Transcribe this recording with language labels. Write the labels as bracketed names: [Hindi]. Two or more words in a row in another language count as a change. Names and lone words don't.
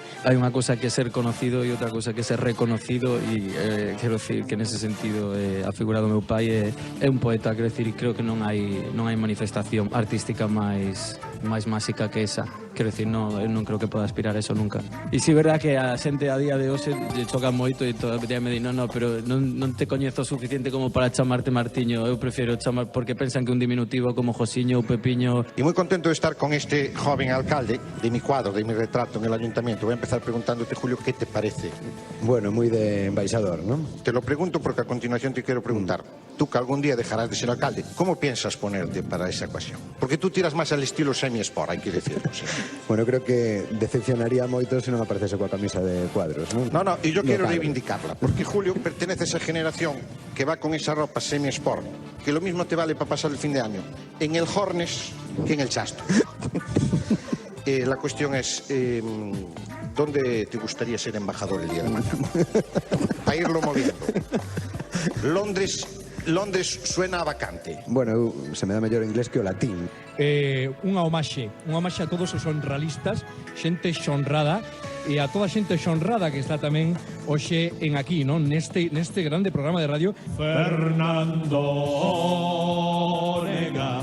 [Galician] Hai unha cosa que é ser conocido e outra cosa que é ser reconocido e quero decir que nese sentido a figura do meu pai é un poeta, quero decir, creo que non hai manifestación artística máis máxica que esa. Quero decir, non creo que poda aspirar a eso nunca. E si é verdad que a xente a día de hoxe lle choca moito e todavía me di, pero non te coñezo suficiente como para chamarte Martiño. Eu prefiro chamar porque pensan que un diminutivo como Josiño ou Pepiño. [Spanish] Y muy contento de estar con este joven alcalde de mi cuadro, de mi retrato en el ayuntamiento. Voy a empezar preguntándote, Julio, ¿qué te parece? Bueno, muy de embajador, ¿no? Te lo pregunto porque a continuación te quiero preguntar. Tú que algún día dejarás de ser alcalde, ¿cómo piensas ponerte para esa ocasión? Porque tú tiras más al estilo semi-sport, hay que decirlo. ¿Sí? [Galician] Bueno, creo que decepcionaría moito se non aparecese coa camisa de cuadros, non? [Spanish] No, y yo quiero reivindicarla, porque Julio pertenece a esa generación que va con esa ropa semi-sport, que lo mismo te vale para pasar el fin de año en el Hornes que en el Chasto. La cuestión es, ¿dónde te gustaría ser embajador el día de mañana? Para irlo moviendo. Londres suena a vacante. [Galician] Bueno, se me dá mellor inglés que o latín. Unha homaxe a todos os honralistas, xente xonrada, e a toda xente xonrada que está tamén hoxe en aquí, non? Neste grande programa de radio. Fernando Onega.